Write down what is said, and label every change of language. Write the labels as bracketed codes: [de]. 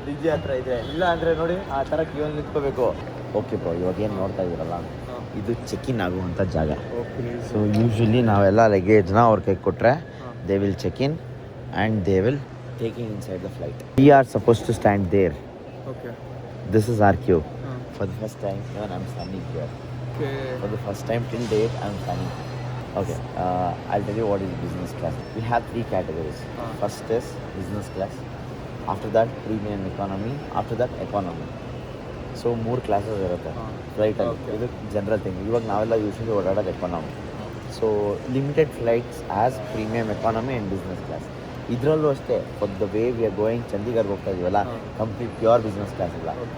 [kn] DG ಹತ್ರ ಇದೆ, ಇಲ್ಲ ಅಂದ್ರೆ ನೋಡಿ ಆ ತರ ಕ್ಯೂ ನಿಂತ್ಕೋಬೇಕು. ಓಕೆ ಬ್ರೋ, ಇವಾಗ ಏನು ನೋಡ್ತಾ ಇದೀರಲ್ಲ, ಇದು ಚೆಕ್ ಇನ್ ಆಗುವಂಥ ಜಾಗ. [en] so usually [kn] ನಾವೆಲ್ಲ ಲಗೇಜ್ನ ಅವ್ರ ಕೈ ಕೊಟ್ಟರೆ [en] They will check in and they will taking inside the flight. We are suppose to stand there. Okay. This is our queue. For the first time, even I'm standing here. Okay. For the first time till date, I'm standing here. Okay, I'll tell you what is business class. We have 3 categories. First is business class. After that, premium economy. After that, economy. So 3 classes [kn] ಇರುತ್ತೆ ಫ್ಲೈಟಲ್ಲಿ. ಇದು general thing. ಇವಾಗ ನಾವೆಲ್ಲ usually ಓಡಾಡೋದು economy. [en] So limited flights as premium economy and business class. [kn] ಇದರಲ್ಲೂ ಅಷ್ಟೇ [en] for the way we are going [kn] ಚಂಡೀಗಢ್ಗೆ ಹೋಗ್ತಾ ಇದೀವಲ್ಲ complete pure business class ಇಲ್ಲ.